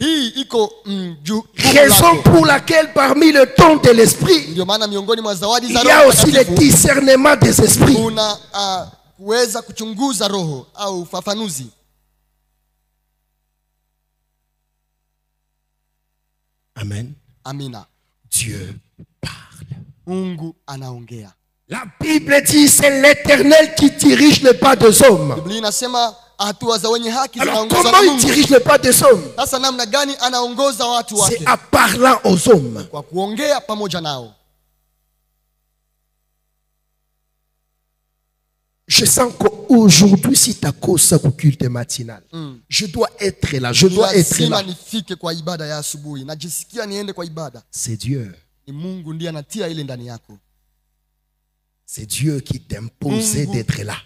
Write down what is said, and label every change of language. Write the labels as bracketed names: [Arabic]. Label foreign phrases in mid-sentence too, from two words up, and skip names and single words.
[French] Raison pour laquelle parmi le don de l'esprit, il y a aussi le discernement des esprits. Amen. [Swahili] Amina. [French] Dieu parle. [Swahili] Mungu anaongea. [French] La Bible dit c'est l'Éternel qui dirige les pas des hommes. [Swahili] Biblia inasema hatua za wenye haki zinaongozwa na Mungu. [French] Alors comment il dirige les pas des hommes? [Swahili] Sasa namna gani anaongoza watu wake? [French] C'est en parlant aux hommes. [Swahili] Kwa kuongea pamoja nao. [French] Je sens qu'aujourd'hui, si ta cause sa culte matinal, je dois être là, je dois être là. C'est Dieu. C'est Dieu qui t'imposait d'être là.